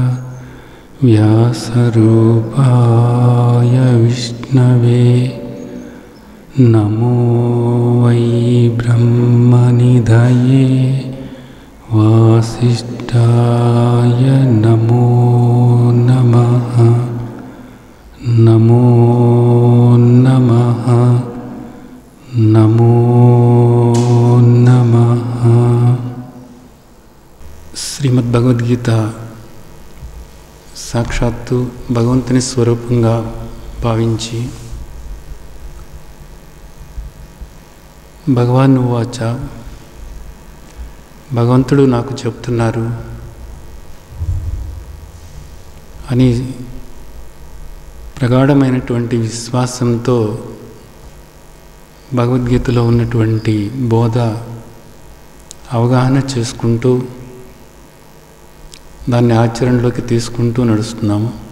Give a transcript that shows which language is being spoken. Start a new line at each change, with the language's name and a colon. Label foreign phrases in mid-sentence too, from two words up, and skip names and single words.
Sanskrit: व्यासरूपाय विष्णवे नमो वै ब्रह्मनिधये वासिष्ठाय नमो नमः। नमो नमः नमो नमः।
Telugu: శ్రీమద్భగవద్గీత సాక్షాత్తు భగవంతుని స్వరూపంగా భావించి
Sanskrit: భగవాన్ ఉవాచ,
Telugu: భగవంతుడు నాకు చెప్తున్నారు అని ప్రగాఢమైనటువంటి విశ్వాసంతో భగవద్గీతలో ఉన్నటువంటి బోధ అవగాహన చేసుకుంటూ దాన్ని ఆచరణలోకి తీసుకుంటూ నడుస్తున్నాము.